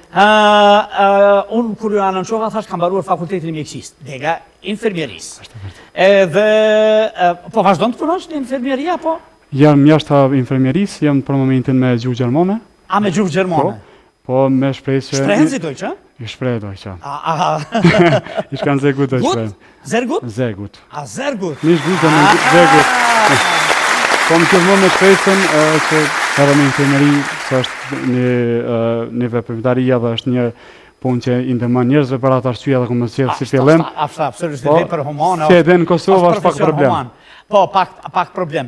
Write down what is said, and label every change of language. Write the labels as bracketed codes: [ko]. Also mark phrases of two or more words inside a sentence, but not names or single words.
[sq] Unë kur ju anonqova, thash kam mbaruar fakultetin e mjekësisë, dega infermierisë. Edhe, po vazhdon të punosh në infermieria, po? Jam jashtë infermierisë, jam për momentin me gjuhë gjermane. A me gjuhë gjermane? Po, me shpresë... Shprehen si Deutsche? I shpreh Deutsche. I shkan [de] sehr gut Deutsch sprechen. Sehr gut? Sehr gut. Sehr gut. Nicht gut, sondern sehr gut. [sq] Po më gjithmonë me shpresën që edhe me infermeri, që është një veprimtaria dhe është një punë që i ndihmon njerëzve për atë arsye edhe ku më sjell si fillim. Absolutisht, për humana. Se edhe në Kosovë është pak problem. Po, pak problem.